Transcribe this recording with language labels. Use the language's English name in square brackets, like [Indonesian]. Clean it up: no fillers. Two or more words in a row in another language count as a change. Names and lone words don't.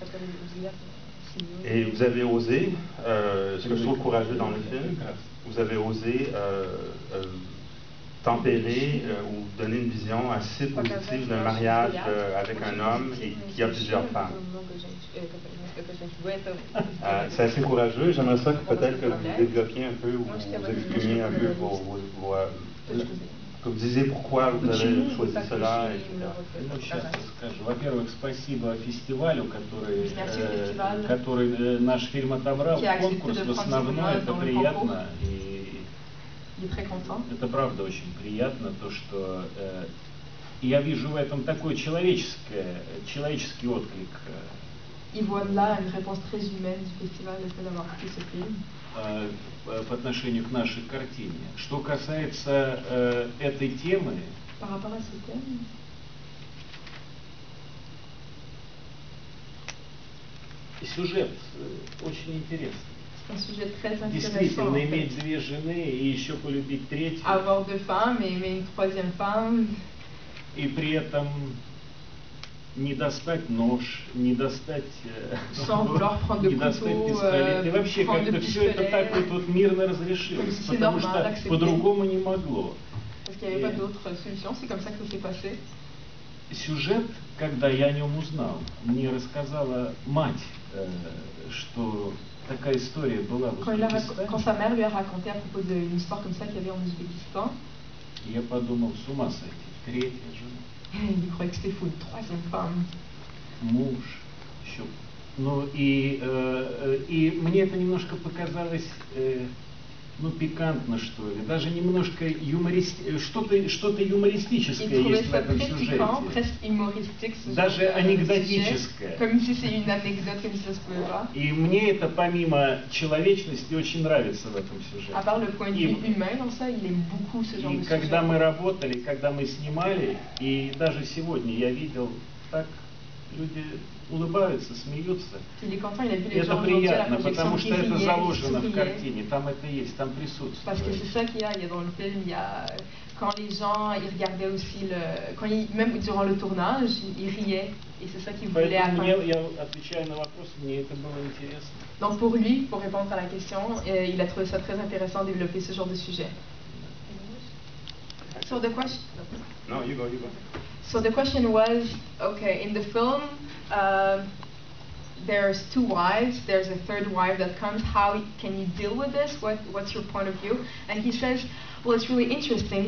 [French] Et vous avez osé, ce que je trouve courageux dans le film, vous avez osé tempérer ou donner une vision assez positive d'un mariage avec un homme et qui a plusieurs femmes. C'est assez courageux. J'aimerais ça que peut-être que vous développiez un peu ou vous exprimiez un peu que vous disiez pourquoi vous avez choisi cela, etc. [Russian] Ну, сейчас я скажу. Во-первых, спасибо фестивалю, который наш фильм отобрал в конкурс. В основном это приятно. И это правда очень приятно, то, что я вижу в этом такой человеческий отклик. [French] Il voit là une réponse très humaine du festival le fait d'avoir pris ce film. [Russian] По отношению к нашей картине. Что касается этой темы, [French] Par rapport à ce thème, [Russian] сюжет очень интересный. [French] c'est un sujet très intéressant. [Russian] Действительно, иметь две жены и еще полюбить третью. [French] Avoir deux femmes et aimer une troisième femme. [Russian] И при этом не достать нож, не достать, не достать пистолет. И вообще как-то все это так вот мирно разрешилось, потому что по-другому не могло. Сюжет, когда я о нем узнал, мне рассказала мать, что такая история была в Узбекистане. [French] Quand sa mère lui a raconté à propos d'une histoire comme ça qu'il y avait en Ouzbékistan, [Russian] я подумал, с ума сойти, третья жена. [French] Il croyait que c'était fou, une troisième femme. [Russian] Муж, еще. Ну и мне это немножко показалось, ну пикантно что ли, даже немножко что-то юмористическое есть в этом сюжете. Даже анекдотическое. И мне это помимо человечности очень нравится в этом сюжете. И когда мы работали, когда мы снимали, и даже сегодня я видел так, люди улыбаются, смеются. Это приятно, потому что это заложено в картине, там это есть, там присутствует. [French] Parce que c'est ça qu'il y a dans le film, il y a quand les gens ils regardaient aussi même durant le tournage, ils riaient et c'est ça qu'ils voulaient atteindre. [Russian] Я отвечаю на вопрос, мне это было интересно. [French] Donc pour lui, pour répondre à la question, il a trouvé ça très intéressant de développer ce genre de sujet. [English] So the question. No, you go. So the question was, okay, in the film, there's two wives, there's a third wife that comes, how can you deal with this? What's your point of view? And he says, well, it's really interesting.